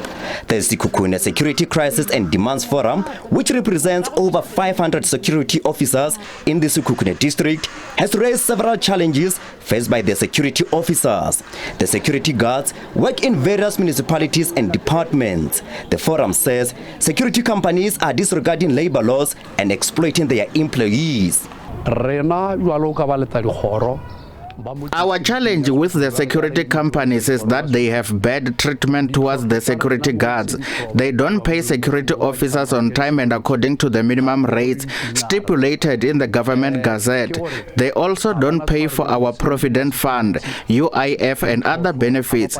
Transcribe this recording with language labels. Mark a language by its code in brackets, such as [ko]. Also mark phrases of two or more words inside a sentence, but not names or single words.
[en] The Sekhukhune Security Crisis and Demands Forum, which represents over 500 security officers in the Sekhukhune district, has raised several challenges faced by the security officers. The security guards work in various municipalities and departments. The forum says security companies are disregarding labor laws and exploiting their employees. [nso] Rena jwalo ka ba leta dikgoro [en] Our challenge with the security companies is that they have bad treatment towards the security guards. They don't pay security officers on time and according to the minimum rates stipulated in the government gazette. They also don't pay for our provident fund, UIF and other benefits.